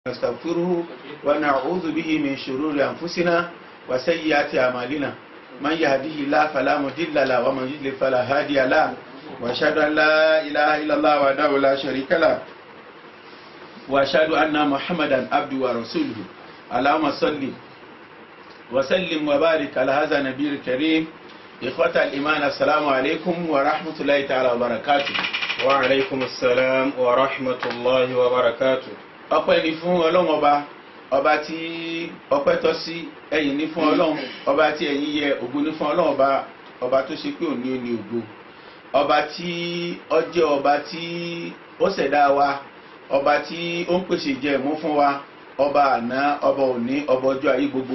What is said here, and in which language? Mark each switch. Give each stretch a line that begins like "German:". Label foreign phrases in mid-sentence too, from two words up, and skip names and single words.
Arabic: نستغفره ونعوذ به من شرور أنفسنا وسيئات أعمالنا من يهده الله فلا مضل له ومن يضلل فلا هادي له وأشهد أن لا إله إلا الله وحده لا شريك له وأشهد أن محمدا عبده ورسوله اللهم صل وسلم وبارك على هذا النبي الكريم. إخوة الإيمان السلام عليكم ورحمة الله تعالى وبركاته. وعليكم السلام ورحمة الله وبركاته.
Yoruba: ọpẹ́ ni fún Ọlọ́run ọba tí ọpẹ́ tọ́ sí, ẹ̀yìn ni fún Ọlọ́run ọba tí ẹ̀yìn yẹ, ògo ni fún Ọlọ́run ọba tó ṣe pé òní ó ní ògo, ọba tí ó jẹ́ ọba tí ó ṣẹ̀dá wa, ọba tí ó ń pèsè ìjẹ̀mú fún wa, ọba àná, ọba òní, ọba ọjọ́ ayé gbogbo.